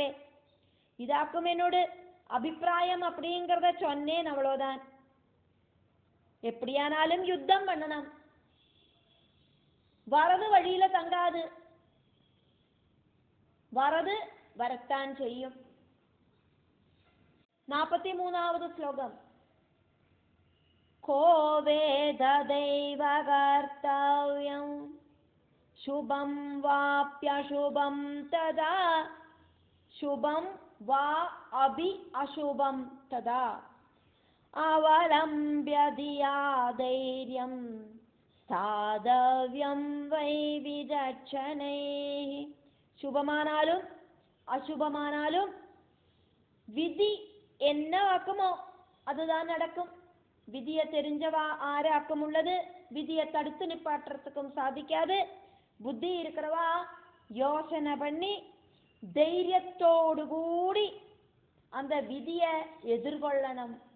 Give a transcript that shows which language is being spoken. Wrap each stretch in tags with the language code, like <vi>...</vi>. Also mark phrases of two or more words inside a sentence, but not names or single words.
<ta>இதாக்கும் என்னோட அபிப்பிராயம் அப்படிங்கிறத சொன்னேன், அவ்வளோதான். எப்படியானாலும் யுத்தம் பண்ணணும். வரது வழியில தங்காது, வரது வரத்தான் செய்யும். 43வது ஸ்லோகம்.</ta> <sa>को वेददैव कर्तव्यं शुभं वाप्यशुभं तदा शुभं वा अभि अशुभं तदा अवलम्ब्य धिया धैर्यं साधव्यं वै विचक्षणैः.</sa> <ta>சுபமானாலும் அசுபமானாலும் விதி என்ன ஆக்குமோ அதுதான் நடக்கும். விதியை தெரிஞ்சவா ஆராக்கம் உள்ளது. விதியை தடுத்து நிப்பாட்டுறதுக்கும் சாதிக்காது. புத்தி இருக்கிறவா யோசனை பண்ணி தைரியத்தோடு கூடி அந்த விதியை எதிர்கொள்ளணும்.</ta>